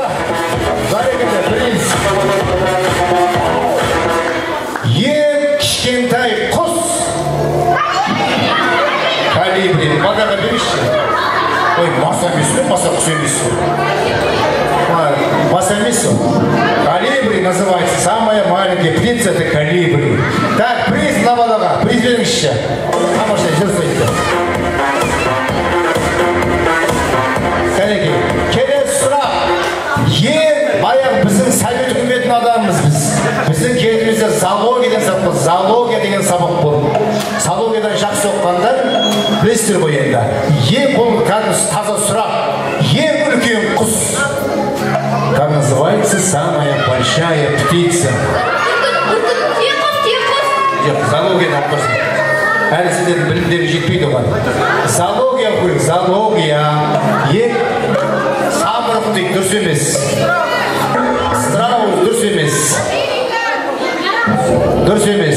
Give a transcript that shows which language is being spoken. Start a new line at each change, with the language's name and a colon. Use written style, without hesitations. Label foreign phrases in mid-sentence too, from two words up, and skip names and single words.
Kazakh: Бәрекелді, принц. Ең кішкентай құс. Калибри. Мадаға беріші. Ой, маса емес пе? Маса құс емес пе? Маса емес пе?
Russian: Калибри называется. Самая маленькая птица — это калибри.
Kazakh: Так, приз на мадаға. Приз беріңізші. Тамаша, жер стойды. Келесі сұрақ. Баяғы біздің совет үкіметін адамымыз біз. Біздің кезімізде зоология деген сабақ болды. Зоологиядан жақсы оқығандар білесіздер ғой енді. Бұл кәдімгі таза сұрақ. Ең үлкен құс.
Russian: Как называется самая большая птица?
Kazakh: Зоологиядан құрсын. Әлі сіздердің білімдері жетпейді оған. Зоология ғой, зоология. Самұрық дейді, дұрыс емес. Страус дұрыс емес. Дұрыс емес.